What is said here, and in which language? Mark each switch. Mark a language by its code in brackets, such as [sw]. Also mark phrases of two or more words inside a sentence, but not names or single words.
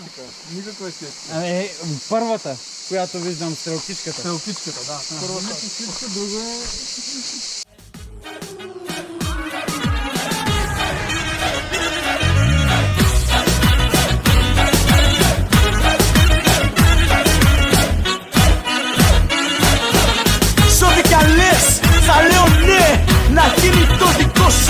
[bg] Никаква естествена. Първата, която виждам, стрелкичката. Стрелкичката, да. Първата стрелкичка, друга е... [el] Ό,τι κι αν λες, θα λέω ναι, να γίνει το δικό σου.